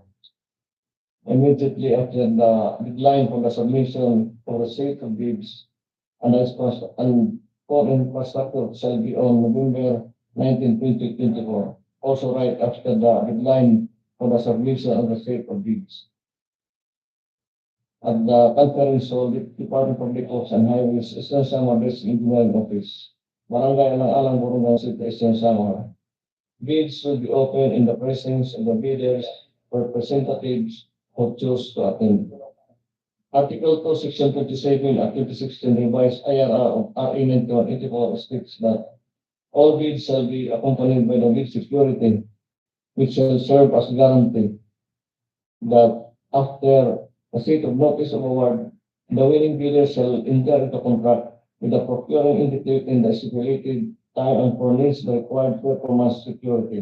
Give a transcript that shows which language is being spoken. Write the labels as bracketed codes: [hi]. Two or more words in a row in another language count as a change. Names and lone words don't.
[en] Immediately after the deadline for the submission for the sale of bids and for infrastructure shall be on November 19, 2024. Also right after the deadline for the submission of the sale of bids. At the conference hall, the Department of Public Works and Highways, Eastern Samar District Engineering Office, Barangay Alang-Alang, Borongan-Guiuan, Eastern Samar. Bids will be open in the presence of the bidders representatives who choose to attend. Article 2, Section 27 of 2016 revised IRR of RE 9184 states that all bids shall be accompanied by the bid security, which shall serve as guarantee that after receipt of notice of award, the winning bidder shall enter into contract with the procuring entity in the stipulated time and furnish the required performance security.